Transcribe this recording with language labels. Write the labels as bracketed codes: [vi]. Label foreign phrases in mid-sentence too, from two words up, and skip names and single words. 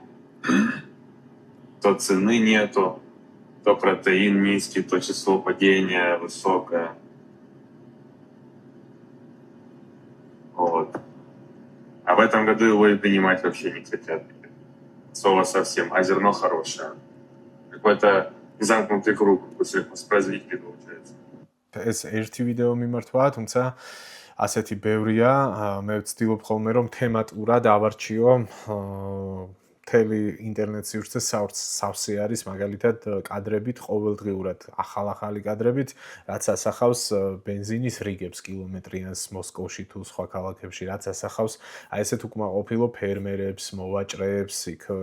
[ru] То цены нету, то протеин низкий, то число падения высокое. Вот. А в этом году его и принимать вообще не хотят. Слово совсем, а зерно хорошее. Какой-то замкнутый круг после воспроизводителей получается. [ka] ეს ერთი ვიდეო მიმართვა, თუმცა ასეთი ბევრია, მე ვცდილობ ხოლმე რომ თემატურად ავარჩიო მთელი ინტერნეტ სივრცე სავსე არის მაგალითად კადრებით ყოველდღიურად ახალ-ახალი კადრებით, რაც ასახავს ბენზინის რიგებს კილომეტრიანს მოსკოვში თუ სხვა ქალაქებში, რაც ასახავს აი ესეთ უკმაყოფილო ფერმერებს, მოვაჭრეებს, იქ